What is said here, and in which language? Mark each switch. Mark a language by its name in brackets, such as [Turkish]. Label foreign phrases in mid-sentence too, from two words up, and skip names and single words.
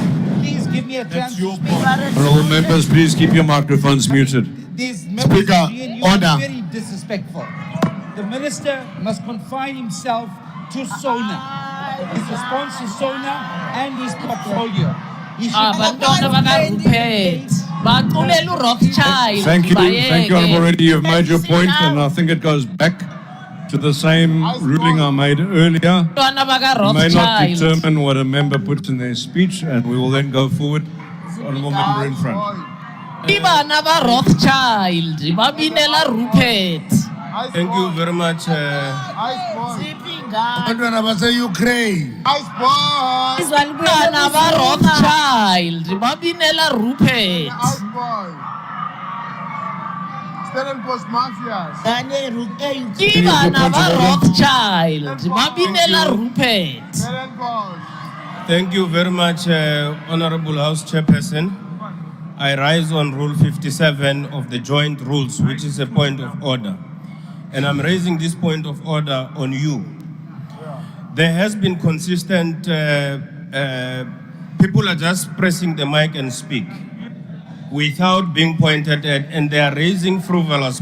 [English] Please give me a chance to speak. Honorable members, please keep your microphones muted. These members Speaker, of GNU order. are very disrespectful. The minister must confine himself to SONA, his response to SONA and his portfolio. He should [Zulu] abantwana bakaRupert baculela uRothschild [English] Thank you, Honorable Reddy. You've made your point, and I think it goes back. to the same ruling I made earlier. [Zulu] Bantwana baka [English] We may not Rothschild. determine what a member puts in their speech, and we will then go forward. Honourable member in front. [Tswana] Ibana ba Rothschild, ba binela Rupert. [English] Thank you very much. [Zulu] Abantwana base-Ukraine. [Tswana] Ibana ba Rothschild, ba binela Rupert. [English] Stellenbosch mafias. Ibana ba Rothschild, ba binela Rupert. Thank you very much, Honorable House Chairperson. I rise on Rule 57 of the joint rules, which is a point of order. And I'm raising this point of order on you. There has been consistent, people are just pressing the mic and speak without being pointed at, and they are raising frivolous.